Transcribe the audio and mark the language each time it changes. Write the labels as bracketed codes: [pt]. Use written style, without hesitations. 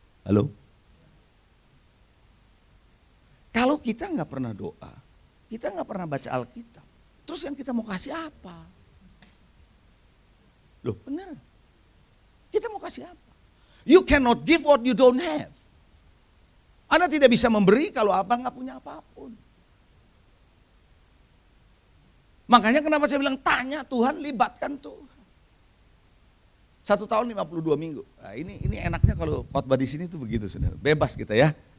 [id] Halo? Kalau kita nggak pernah doa, kita nggak pernah baca Alkitab, terus yang kita mau kasih apa? Loh benar, kita mau kasih apa? [en] You cannot give what you don't have. [id] Anda tidak bisa memberi kalau abang nggak punya apapun. Makanya kenapa saya bilang tanya Tuhan, libatkan Tuhan. 1 tahun 52 minggu. Nah, ini enaknya kalau khotbah di sini tuh begitu saudara. Bebas kita ya.